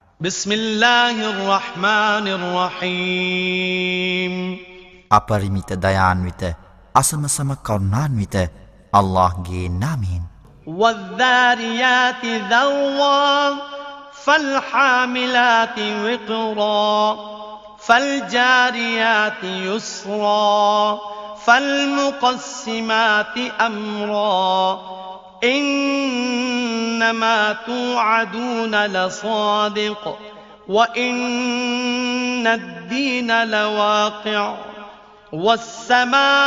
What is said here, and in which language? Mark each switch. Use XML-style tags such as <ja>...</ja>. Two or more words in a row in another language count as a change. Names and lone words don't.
<ar>بسم الله الرحمن الرحيم</ar> <si>අපරිමිත දයාන්විත අසමසම කරුණාන්විත අල්ලාහ්ගේ නාමයෙන්</si> <ar>والذاريات ذروا فالحاملات وقرا فالجاريات يسرا فالمقسمات أمرا إنما توعدون لصادق وإن الدين لواقع والسماء</ar>